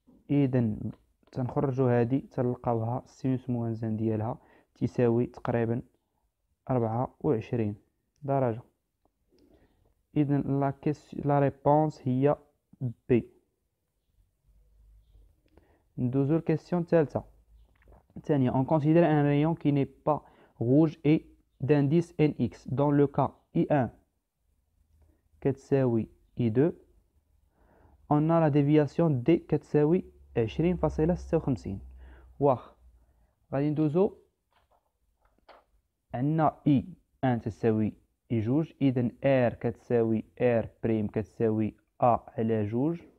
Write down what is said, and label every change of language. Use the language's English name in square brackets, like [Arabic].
[Arabic] إذن تنخرجو هذه تلقاوها سينوس موان 1 ديالها تساوي تقريبا 24 درجة. إذن لا ريبونس هي B. ندوزو الكيسيون الثالثة. الثانية. [French] On considère un rayon qui n'est pas rouge et d'indice NX. Dans le cas I1 كتساوي I2 on a la déviation D كتساوي 20.56. [Arabic] واخ غادي ندوزو عندنا I1 تساوي I2 إذن R كتساوي R بريم كتساوي A على 2.